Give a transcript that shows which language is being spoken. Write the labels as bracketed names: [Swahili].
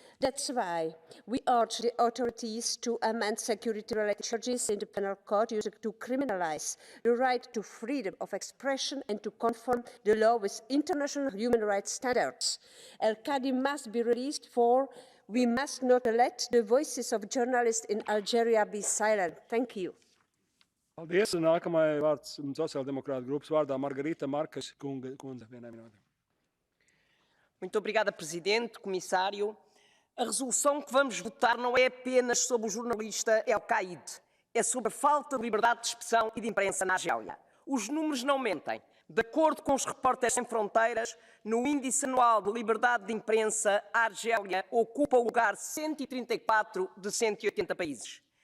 [English] That's why we urge the authorities to amend security-related charges in the penal code used to criminalize the right to freedom of expression and to conform the law with international human rights standards. El-Kadi must be released, for we must not let the voices of journalists in Algeria be silent. Thank you. [Latvian] Paldies. Un nākamajai vārds sociāldemokrāta grupas vārdā Margarita Marques kundze. Vienai minūtei. [Portuguese] Muito obrigada, Presidente, Comissário. A resolução que vamos votar não é apenas sobre o jornalista El-Kadi, é sobre a falta de liberdade de expressão e de imprensa na Argélia. Os números não mentem. De acordo com os Repórteres Sem Fronteiras, no índice anual de liberdade de imprensa, a Argélia ocupa o lugar 134 de 180 países.